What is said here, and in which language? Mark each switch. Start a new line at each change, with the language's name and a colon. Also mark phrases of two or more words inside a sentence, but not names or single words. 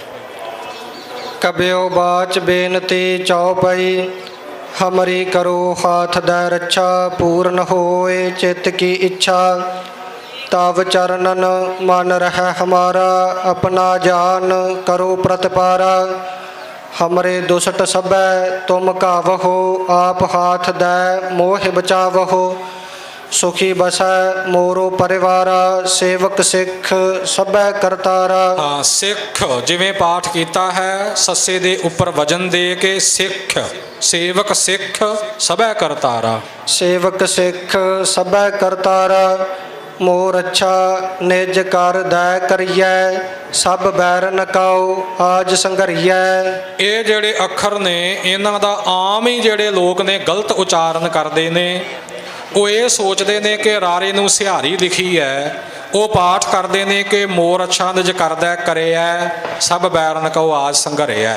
Braj: ਕਬਿਓ ਬਾਚ ਬੇਨਤੀ ਚੌਪਈ, ਹਮਰੀ ਕਰੋ ਹਾਥ ਦੈ ਰੱਛਾ, ਪੂਰਨ ਹੋਏ ਚਿੱਤ ਕੀ ਇੱਛਾ। ਤਵ ਚਰਨਨ ਮਨ ਰਹਿ ਹਮਾਰਾ, ਆਪਣਾ ਜਾਨ ਕਰੋ ਪ੍ਰਤਪਾਰਾ। हमरे दुष्ट सबै तुम कावहो, आप हाथ दै मोह बचावहो। सुखी बसै मोरो परिवारा, सेवक सिख सबै करतारा।
Punjabi: ਹਾਂ, ਸਿੱਖ ਜਿਵੇਂ ਪਾਠ ਕੀਤਾ ਹੈ ਸੱਸੇ ਦੇ ਉੱਪਰ ਵਜ਼ਨ ਦੇ ਕੇ ਸਿੱਖ,
Braj: सेवक सिख सबै करतारा। सेवक सिख सबै करतारा, मोर अच्छा निज कर दै करियै, सब बैरन काओ आज संघरियै।
Punjabi: ਇਹ ਜਿਹੜੇ ਅੱਖਰ ਨੇ ਇਹਨਾਂ ਦਾ ਆਮ ਹੀ ਜਿਹੜੇ ਲੋਕ ਨੇ ਗਲਤ ਉਚਾਰਨ ਕਰਦੇ ਨੇ। ਉਹ ਇਹ ਸੋਚਦੇ ਨੇ ਕਿ ਰਾਰੇ ਨੂੰ ਸਿਹਾਰੀ ਲਿਖੀ ਹੈ, ਉਹ ਪਾਠ ਕਰਦੇ ਨੇ ਕਿ
Braj: ਮੋਰ ਅੱਛਾ ਨਿਜ ਕਰਦਾ ਕਰਿਆ, ਸਭ ਬੈਰਨ ਕਉ ਆਜ ਸੰਘਰਿਆ।